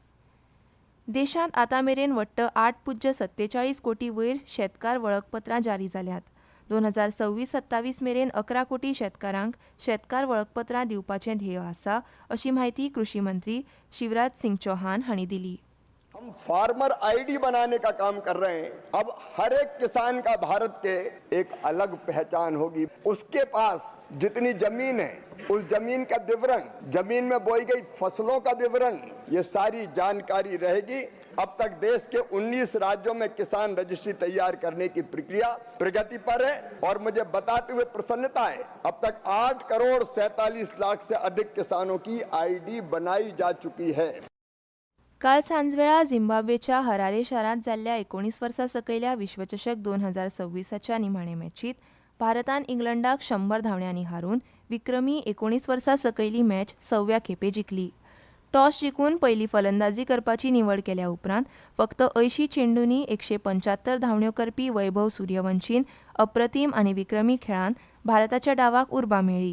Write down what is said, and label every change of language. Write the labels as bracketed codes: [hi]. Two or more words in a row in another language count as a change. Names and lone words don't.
[kok] देशांत आतां मेरेन वट्ट 8.47 कोटी वयर शेतकार वळखपत्रां जारी जाल्यात. 2026-27 मेरेन 11 कोटी शेतकारांक शेतकार वळखपत्रां दिवपाचें ध्येय आसा, अशी माहिती कृषी मंत्री शिवराज सिंग चौहान हांणी दिली. [hi] हम [en] farmer ID [hi] बनाने का काम कर रहे हैं. अब हर एक किसान का भारत के एक अलग पहचान होगी. उसके पास जितनी जमीन है उस जमीन का विवरण, जमीन में बोई गई फसलों का विवरण, ये सारी जानकारी रहेगी. अब तक देश के 19 राज्यों में किसान रजिस्ट्री तैयार करने की प्रक्रिया प्रगति पर है और मुझे बताते हुए प्रसन्नता है, अब तक 8 करोड़ 47 लाख से अधिक किसानों की आईडी बनाई जा चुकी है. [kok] काल सांजवेळा झिम्बाब्वेच्या हरारे शारांत जाल्ल्या 19 वर्सां सकयल्या विश्वचषक 2026च्या निमाणे मॅचीत भारतान इंग्लंडाक 100 धांवड्यांनी हारून विक्रमी 19 वर्सां सकयली मॅच 6व्या खेपे जिखली. टॉस जिखून पयली फलंदाजी करपाची निवड केल्या उपरांत फक्त 80 चेंडूंनी 175 धांवड्यो करपी वैभव सूर्यवंशीन अप्रतीम आनी विक्रमी खेळान भारताच्या डावाक उर्बा मेळ्ळी.